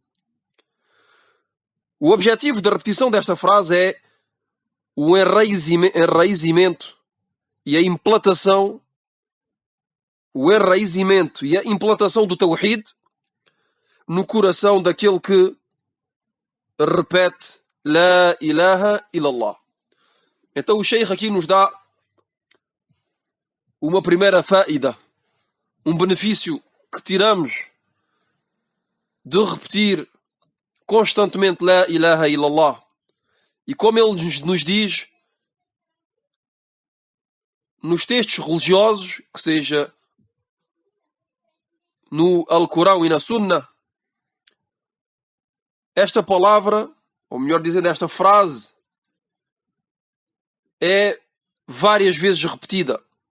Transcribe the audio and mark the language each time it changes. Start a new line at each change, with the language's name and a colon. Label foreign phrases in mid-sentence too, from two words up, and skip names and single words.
Portuguese: o objetivo da repetição desta frase é o enraizamento e a implantação do Tawhid no coração daquele que repete
Arabic: لا إله إلا الله.
Portuguese: Então o Sheikh aqui nos dá uma primeira faida, um benefício que tiramos de repetir constantemente
Arabic: لا إله إلا الله.
Portuguese: E como ele nos diz nos textos religiosos, que seja no Alcorão e na Sunna, esta palavra, ou melhor dizendo, esta frase, é várias vezes repetida,